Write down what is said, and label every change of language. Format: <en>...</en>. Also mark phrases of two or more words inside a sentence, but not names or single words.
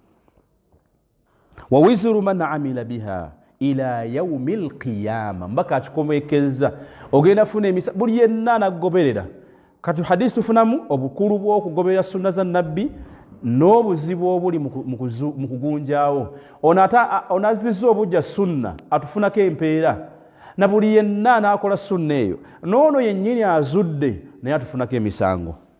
<ar>ووزر من عمل بها إلى يوم القيامة,</ar> <lg>mbaka akikomekeza ogenda funa emisa buli yenna anagoberera. Kati hadisi tufunamu obukulu bw'okugoberera sunna za nabbi n'obuzibu obuli mu kugunjaawo. Onazizza obujja sunna atufunako empeera, na buli yenna n'akola sunna eyo, n'ono yennyini azudde naye atufunako emisango.</lg>